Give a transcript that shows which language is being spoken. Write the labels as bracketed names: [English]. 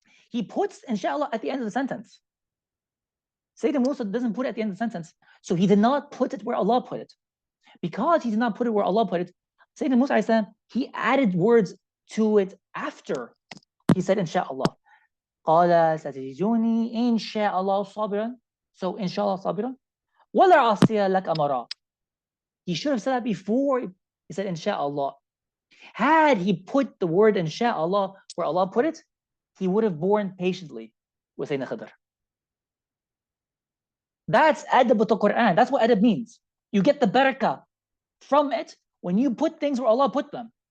[English] He puts inshallah at the end of the sentence. Sayyidina Musa doesn't put it at the end of the sentence. So he did not put it where Allah put it. Because he did not put it where Allah put it, Sayyidina Musa, he added words to it after he said inshallah. [Arabic] قَالَ سَتَجِدُونِي إِن شَاءَ اللَّهُ صَابِرًا. So inshallah صَابِرًا وَلَا عَصِيَ لَكَ أَمْرًا. [English] He should have said that before he said inshallah. Had he put the word inshallah where Allah put it, he would have borne patiently with Sayyidina Khidr. That's adab with the Quran. That's what adab means. You get the barakah from it when you put things where Allah put them.